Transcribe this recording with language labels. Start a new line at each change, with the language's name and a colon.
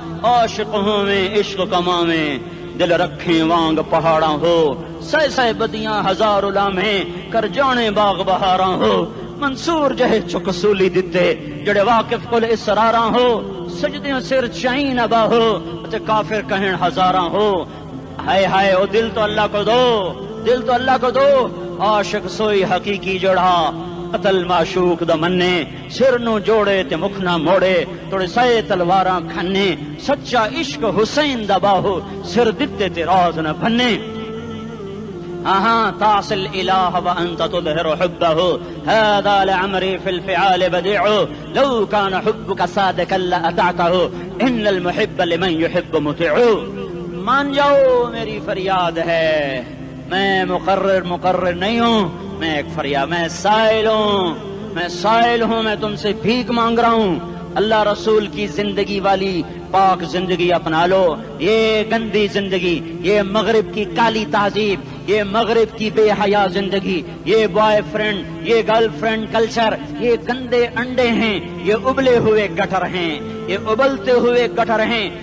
Punjabi: عاشق ہوں میں عشق کما میں, دل رکھیں وانگ پہاڑاں ہو, سہ بدیاں ہزار لامیں کر جانے باغ بہاراں ہو. منصور جہے چکسولی دتے جڑے واقف کل اسراراں ہو, سجدیاں سر چائیں نبا ہو تے کافر کہیں ہزاراں ہو.
Urdu: ہائے ہائے او دل تو اللہ کو دو, دل تو اللہ کو دو.
Punjabi: عاشق سوئی حقیقی جڑا, قتل معشوق دا مننے, سر نو جوڑے تے مکھ نہ موڑے, توڑے سائے تلواراں کھنے. سچا عشق حسین دا باہو, سر دتے تے راز نہ بھنے.
Arabic: تعصي الإله وأنت تظهر حبه, هذا لعمري في الفعال بديع, لو كان حبك صادقا لأطعته, إن المحب لمن يحب مطيع.
Urdu: مان جاؤ میری فریاد ہے, میں مقرر نہیں ہوں, میں ایک فریاد, میں سائل ہوں, میں تم سے بھیک مانگ رہا ہوں. اللہ رسول کی زندگی والی پاک زندگی اپنا لو. یہ گندی زندگی, یہ مغرب کی کالی تہذیب, یہ مغرب کی بے حیا زندگی, یہ بوائے فرینڈ, یہ گرل فرینڈ کلچر, یہ گندے انڈے ہیں, یہ ابلے ہوئے گٹر ہیں, یہ ابلتے ہوئے گٹر ہیں.